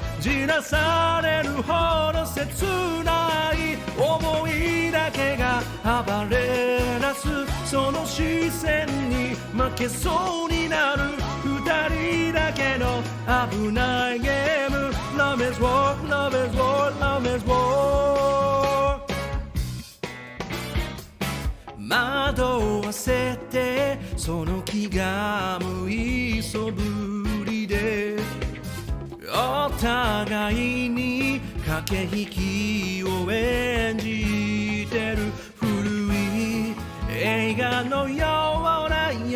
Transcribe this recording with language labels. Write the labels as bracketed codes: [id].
[ja] じらされるほど切ない思いだけが暴れ出す、その視線に負けそうになる二人だけの危ないゲーム。 [en] Love is war, love is war, love is war. [ja] 惑わせてその気が向いそぶりでお互いに駆け引きを演じてる古い映画のような優